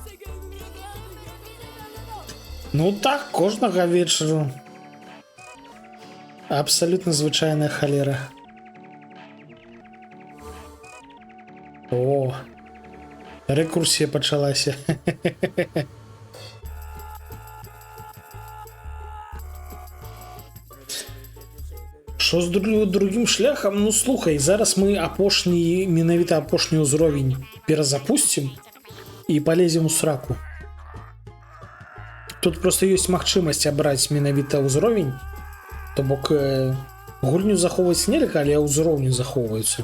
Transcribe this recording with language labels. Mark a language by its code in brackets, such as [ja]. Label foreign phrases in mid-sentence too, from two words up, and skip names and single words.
[be] Ну так, кожнага вечару. Абсолютно звычайная халера. О, рекурсія пачалася. [uk] Що з другим шляхам? [be] Ну слухай, зараз мы апошні, менавіта апошні ўзровень перазапусцім і палезем у сраку. Тут просто ёсць магчымасць абраць менавіта ўзровень, то бок гульню захоўваць нельга, але ўзроўні захоўваюцца.